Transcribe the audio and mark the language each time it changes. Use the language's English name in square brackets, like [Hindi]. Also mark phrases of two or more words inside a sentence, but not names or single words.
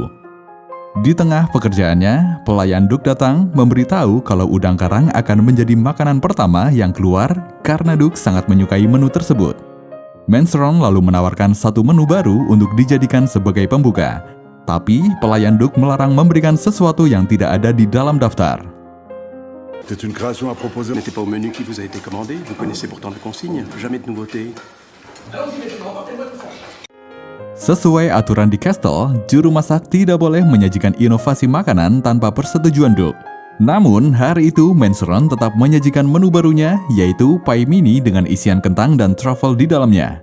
[Indonesian] Di tengah pekerjaannya, pelayan Duke datang memberitahu kalau udang karang akan menjadi makanan pertama yang keluar karena Duke sangat menyukai menu tersebut. Manceron lalu menawarkan satu menu baru untuk dijadikan sebagai pembuka. Tapi pelayan Duke melarang memberikan sesuatu yang tidak ada di dalam daftar. [French] C'est une création à proposer. N'était pas au menu qui vous a été commandé. Vous connaissez pourtant les consignes. Jamais de nouveauté. [Indonesian] Sesuai aturan di Castle, juru masak tidak boleh menyajikan inovasi makanan tanpa persetujuan Duke. Namun, hari itu Manceron tetap menyajikan menu barunya, yaitu pie mini dengan isian kentang dan truffle di dalamnya.